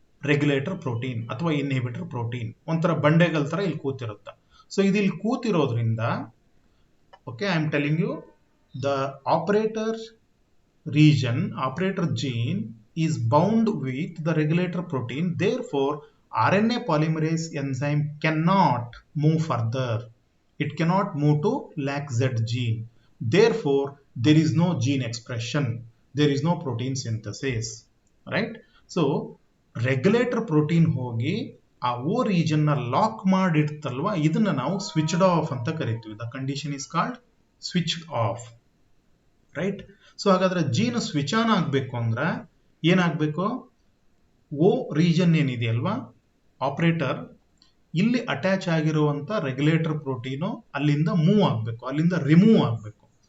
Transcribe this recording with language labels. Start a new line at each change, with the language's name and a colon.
Kannada: Regulator protein ಅಥವಾ inhibitor protein, ಒಂಥರ ಬಂಡೆಗಲ್ ತರ ಇಲ್ಲಿ ಕೂತಿರುತ್ತೆ. ಸೊ ಇದು ಇಲ್ಲಿ ಕೂತಿರೋದ್ರಿಂದ,
English: Okay, I am telling you the operator region, operator gene is bound with the regulator protein. Therefore, RNA polymerase enzyme cannot move further. It cannot move to lac Z gene. Therefore, there is no gene expression. There is no protein synthesis. Right?
Kannada: So, regulator protein ಹೋಗಿ ಆ O region ನ lock ಮಾಡಿಡ್ತಲ್ವಾ, ಇದನ್ನ ನಾವು switched off ಅಂತ ಕರಿತೀವಿ.
English: The condition is called switched off. Right?
Kannada: So ಹಾಗಾದ್ರೆ gene switch on ಆಗಬೇಕು ಅಂದ್ರೆ ಏನಾಗಬೇಕು? ಓ ರೀಜನ್ ಏನಿದೆಯಲ್ವಾ ಆಪರೇಟರ್, ಇಲ್ಲಿ ಅಟ್ಯಾಚ್ ಆಗಿರುವಂತ ರೆಗ್ಯುಲೇಟರ್ ಪ್ರೋಟೀನು ಅಲ್ಲಿಂದ ಮೂವ್ ಆಗಬೇಕು, ಅಲ್ಲಿಂದ ರಿಮೂವ್ ಆಗಬೇಕು.